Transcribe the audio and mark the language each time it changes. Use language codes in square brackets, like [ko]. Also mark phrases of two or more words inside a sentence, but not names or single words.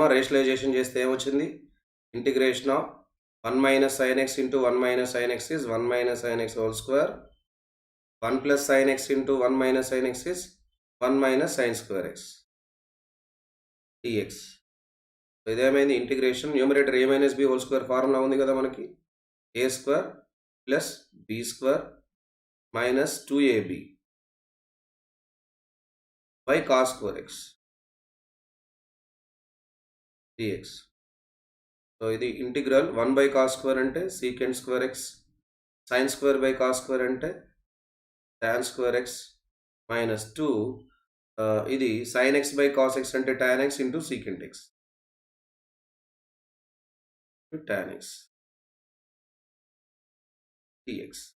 [te] రేషనలైజేషన్ చేస్తే ఏమొచ్చింది? [en] integration of [te] 1 - [en] sin x × 1 - sin x is 1 - sin x whole square. 1 + sin x × 1 - sin x is 1 - sin స్క్వేర్ x dx. [te] ఇదేమైంది? ఇంటిగ్రేషన్. [en] numerator a - b whole square formula [te] ఉంది కదా మనకి. [en] a² + b² - 2ab by cos స్క్వేర్ x dx. సో ఇది ఇంటిగ్రల్ 1/cos స్క్వేర్ అంటే secant స్క్వేర్ x, sin స్క్వేర్ /cos స్క్వేర్ అంటే tan స్క్వేర్ x -2 ఇది sin x /cos x అంటే tan x × secant x tan x dx.